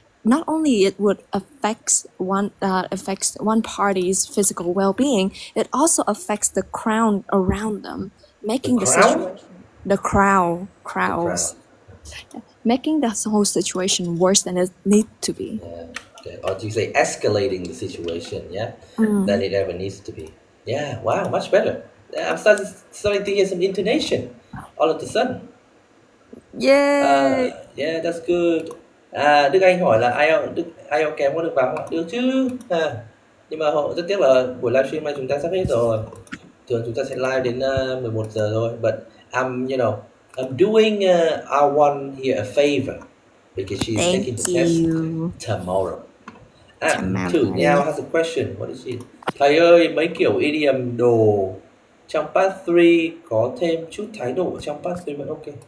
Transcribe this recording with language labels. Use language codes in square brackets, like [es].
[en] not only it would affects one party's physical well-being, it also affects the crowd around them, making the situation, the crowds, making the whole situation worse than it needs to be. Yeah. Okay. Or do you say escalating the situation? Yeah, than it ever needs to be. Yeah. Wow. Much better. I'm starting to hear some intonation all of a sudden. Yeah. Yeah, that's good. [vi] Đức Anh hỏi là IELTS kém có được vào không ạ? Được chứ. Nhưng mà rất tiếc là buổi livestream này chúng ta sắp hết rồi. Thường chúng ta sẽ live đến 11 giờ thôi. [en] But I'm doing our one here a favor because she's taking the test tomorrow. Thử Nhau has a question. What is it? [vi] Thầy ơi, mấy kiểu idiom đồ trong part 3 có thêm chút thái độ trong part 3 vẫn ok.